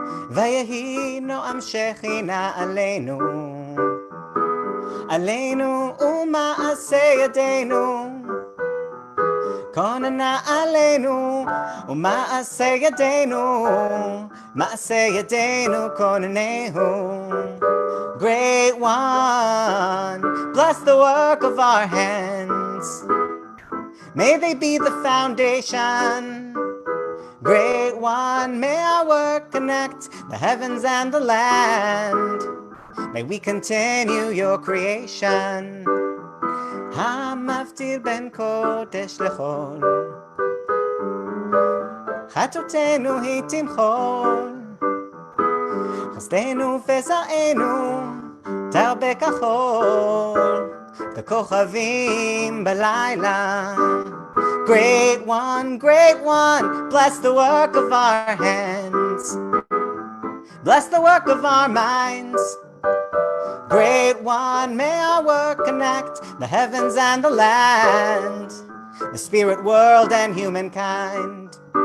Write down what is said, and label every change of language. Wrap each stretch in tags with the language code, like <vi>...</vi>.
<he>ויהי נועם שכינה עלינו, עלינו ומעשה ידינו. כוננה עלינו ומעשה ידינו, מעשה ידינו כוננהו.</he> <en>Great One, bless the work of our hands. May they be the foundation. Great One, may our work connect the heavens and the land. May we continue your creation.</en> <he>המבדיל בין קודש לחול, חטאותינו היא תמחול, חסדנו וזרענו תרבה כחול, ככוכבים בלילה.</he> <en>Great One, bless the work of our hands. Bless the work of our minds. Great One, may our work connect the heavens and the land, the spirit world and humankind.</en>